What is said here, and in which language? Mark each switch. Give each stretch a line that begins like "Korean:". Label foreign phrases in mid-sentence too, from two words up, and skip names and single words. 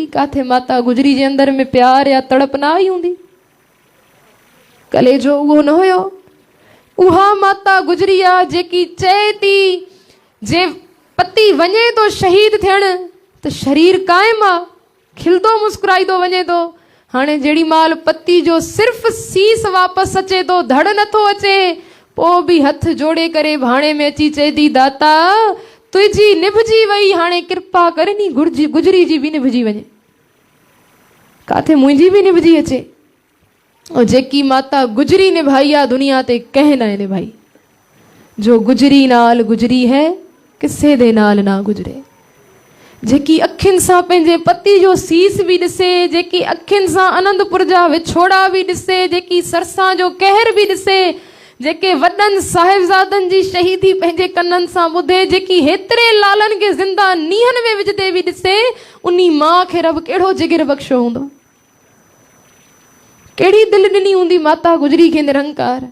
Sindhi: काथे माता गुजरी जे अंदरि में प्यार या तड़प न आई हूंदी? कलेजो उहो न हुयो। उहा माता गुजरी आहे जेकी चए थी जे पति वञे थो शहीद थियण त शरीर क़ाइमु आहे, खिलंदो मुस्कुराईंदो वञे थो, हाणे जेड़ी माल पति जो सिर्फ सीस वापस अचे तो धड़ नथो अचे, पो भी हथ जोड़े करे भाणे में अची चए थी दाता तुझी निभजी वई, हाणे कृपा करे नी गुजरी जी भी निभजी वञे, काथे मुंहिंजी भी निभजी अचे। और जेकी माता गुजरी निभाई आ दुनिया ते कंहिं न निभाई।
Punjabi: ਜੋ ਗੁਜਰੀ ਨਾਲ ਗੁਜਰੀ ਹੈ ਕਿਸੇ ਦੇ ਨਾਲ ਨਾ ਗੁਜਰੇ।
Sindhi: जेकी अखियुनि सां पंहिंजे पति जो सीस भी ॾिसे, जेकी अखियुनि सां आनंदपुर जा विछोड़ा भी ॾिसे, जेकी सरसां जो कहर भी ॾिसे, जेके वॾनि साहिबज़ादनि जी शहीदी पंहिंजे कननि सां ॿुधे, जेकी हेतिरे लालनि खे ज़िंदा नीहनि में विझदे भी ॾिसे, उन्ही मां खे रब कहिड़ो जिगर बख़्शो हूंदो, कहिड़ी दिलि ॾिनी हूंदी माता गुजरी खे निरंकार।